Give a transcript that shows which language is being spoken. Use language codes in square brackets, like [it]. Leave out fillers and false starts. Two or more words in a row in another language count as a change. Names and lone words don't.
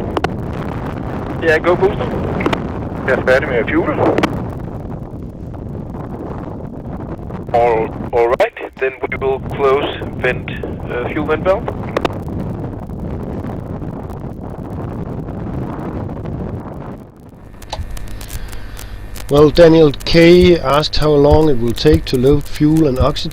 [en] Ja, go booster. [da] Jeg er færdig med at fuel. [en] All right, then we will close vent fuel vent valve. Well, Daniel K asked how long it will take to load fuel and oxidize.